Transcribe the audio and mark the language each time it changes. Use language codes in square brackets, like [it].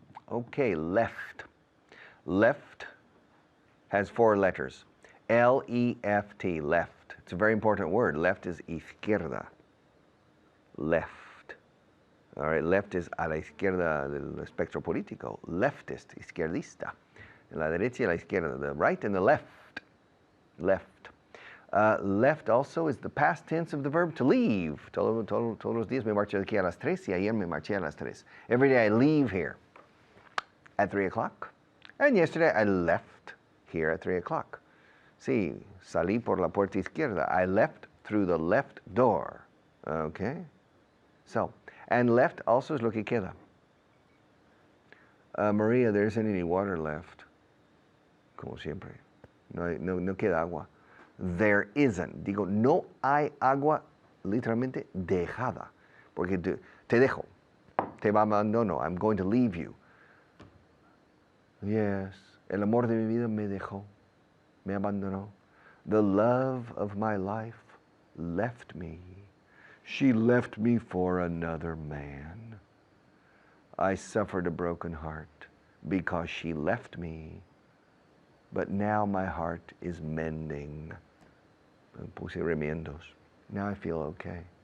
[en] Okay, left. Left has 4 letters. L-E-F-T, left. It's a very important word. Left is izquierda. Left. All right, left is [es] a la izquierda del espectro político. Leftist, izquierdista. En la derecha y la izquierda. [en] The right and the left. Left. Left also is the past tense of the verb to leave. [es] Todos los días me marcho de aquí a las 3 y ayer me marché a las 3. [en] Every day I leave here at 3 o'clock. And yesterday I left here at 3 o'clock. [es] Sí, salí por la puerta izquierda. [en] I left through the left door. Okay? So, and left also [es] es lo que queda. [en] Maria, there isn't any water left. [es] Como siempre. No queda agua. [en] There isn't. [es] Digo, no hay agua literalmente dejada. Porque te dejo. Te abandono. [en] I'm going to leave you. Yes. [es] El amor de mi vida me dejó. Me abandonó. [en] The love of my life left me. She left me for another man. I suffered a broken heart because she left me. But now my heart is mending. [es] Puse remiendos. [en] Now I feel okay.